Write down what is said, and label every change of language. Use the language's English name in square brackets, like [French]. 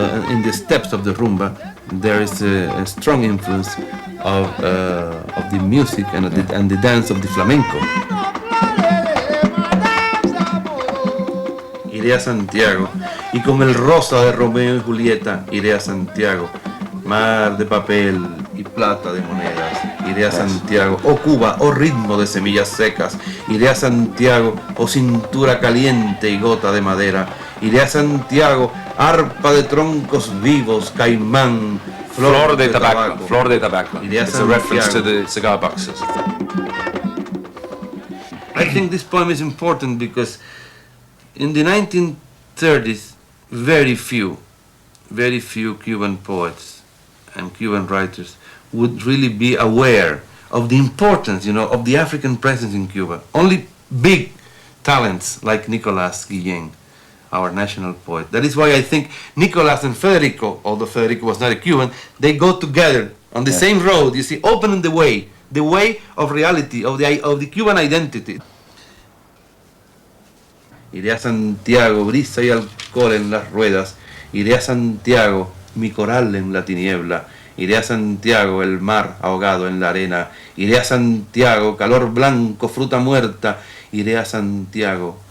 [English] In the steps of the rumba, there is a strong influence of the music and the dance of the flamenco. [Spanish] Iré a Santiago, y como el rosa de Romeo y Julieta, iré a Santiago, mar de papel y plata de monedas, iré a Santiago, oh Cuba, oh ritmo de semillas secas, iré a Santiago, oh cintura caliente y gota de madera, iré a Santiago, arpa de troncos vivos, caimán, flor de tabaco. Flor de tabaco. [English] It's a reference to the cigar boxes. I think this poem is important because in the 1930s, very few Cuban poets and Cuban writers would really be aware of the importance, of the African presence in Cuba. Only big talents like Nicolas Guillén, our national poet. That is why I think Nicolas and Federico, although Federico was not a Cuban, they go together on the same road, you see, opening the way of reality, of the Cuban identity. [Spanish] Iré a Santiago, brisa y alcohol en las ruedas. Iré a Santiago, mi coral en la tiniebla. Iré a Santiago, el mar ahogado en la arena. Iré a Santiago, calor blanco, fruta muerta. Iré a Santiago,